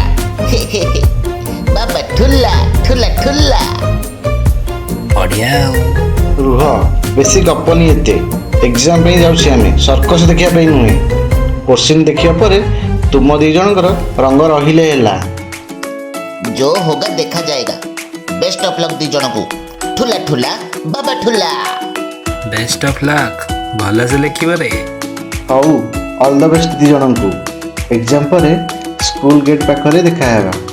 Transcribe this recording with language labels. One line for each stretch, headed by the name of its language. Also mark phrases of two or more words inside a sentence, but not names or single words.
Odia: ବାବା ଠୁଲା ଠୁଲା ଠୁଲା। ବଢିଆ ଆଉ। ରୁହ, ବେଶୀ ଗପନି ଏତେ। ଏକ୍ଜାମ ପାଇଁ ଯାଉଛି ଆମେ, ସର୍କସ ଦେଖିବା ପାଇଁ ନୁହେଁ। କୋଶ୍ଚିନ୍ ଦେଖିବା ପରେ ତୁମ 2 ଜଣଙ୍କର ରଙ୍ଗ ରହିଲେ ହେଲା।
Hindi: जो होगा देखा जाएगा।
English: best of luck
Hindi: 2 ଜଣଙ୍କୁ।
Odia: ଠୁଲା ଠୁଲା ବାବା ଠୁଲା।
English: best of luck.
Odia: ଭଲସେ ଲେଖିବ ରେ। ହଉ,
English: all the best
Odia: 2 ଜଣଙ୍କୁ। ଏକ୍ଜାମ ପରେ
English: school gate
Odia: ପାଖରେ ଦେଖା ହେବା।